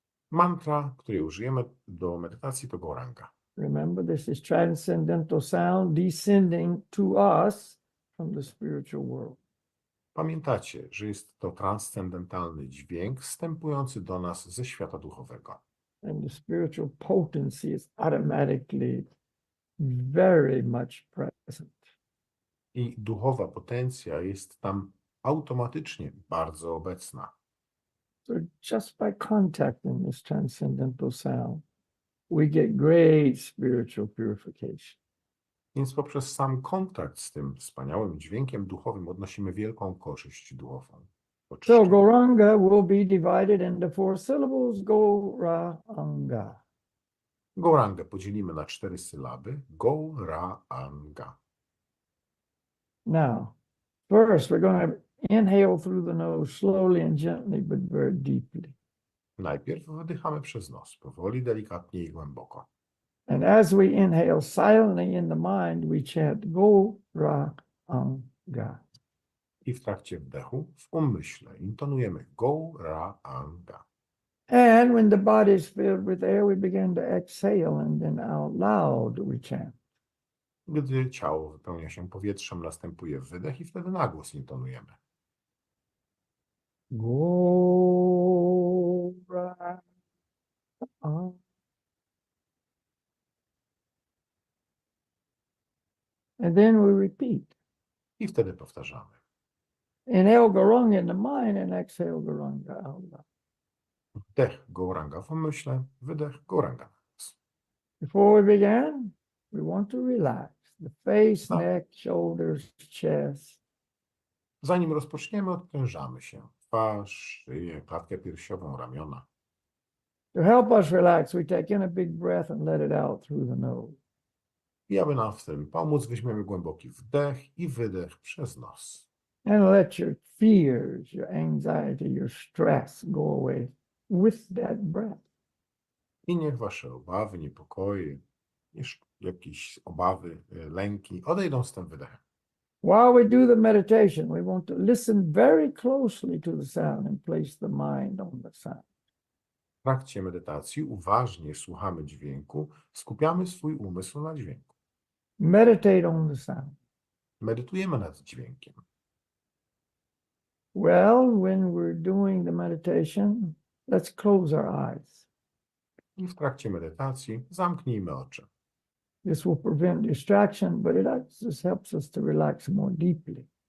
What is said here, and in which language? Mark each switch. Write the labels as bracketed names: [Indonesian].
[Polish] Mantra, której użyjemy do medytacji, to Gauranga. [English] Remember, this is transcendental sound descending to us from the spiritual world. [Polish] Pamiętacie, że jest to transcendentalny dźwięk wstępujący do nas ze świata duchowego. [English] And the spiritual potency is automatically very much present. [Polish] I duchowa potencja jest tam automatycznie bardzo obecna. [English] So just by contacting this transcendental sound, we get great spiritual purification. [Polish] Więc poprzez sam kontakt z tym wspaniałym dźwiękiem duchowym odnosimy wielką korzyść duchową. [English] So [Polish] Oczyszczenie. [English] Gauranga will be divided into 4 syllables, Gauranga. [Polish] Gaurangę podzielimy na 4 sylaby. Gauranga. [English] Now, first we're going to inhale through the nose slowly and gently, but very deeply. [Polish] Najpierw wdychamy przez nos, powoli, delikatnie i głęboko. [English] And as we inhale silently in the mind, we chant Gauranga. [Polish] I w trakcie wdechu w umyśle intonujemy Gauranga. [English] And when the body is filled with air, we begin to exhale, and then out loud we chant. [Polish] Gdy ciało wypełnia się powietrzem, następuje wydech i wtedy na głos intonujemy. Gauranga. [English] And then we repeat. [Polish] I wtedy powtarzamy. [English] Inhale Gauranga in the mind and exhale Gauranga out loud. [Polish] Wdech Gauranga w umyśle, wydech Gauranga na głos. [English] Before we begin, we want to relax the face, [Polish] No. [English] neck, shoulders, chest. [Polish] Zanim rozpoczniemy, odprężamy się. Twarz, szyję, klatkę piersiową, ramiona. [English] To help us relax, we take in a big breath and let it out through the nose. [Polish] I aby nam w tym pomóc, weźmiemy głęboki wdech i wydech przez nos. [English] And let your fears, your anxiety, your stress go away with that breath. [Polish] I niech wasze obawy, niepokoje, jakieś obawy, lęki odejdą z tym wydechem. [English] While we do the meditation, we want to listen very closely to the sound and place the mind on the sound. [Polish] W trakcie medytacji uważnie słuchamy dźwięku, skupiamy swój umysł na dźwięku. [English] Meditate on the sound. [Polish] Medytujemy nad dźwiękiem. [English] Well, when we're doing the meditation, let's close our eyes. [Polish] I w trakcie medytacji zamknijmy oczy. [English] This will prevent distraction, but it just helps us to relax more deeply.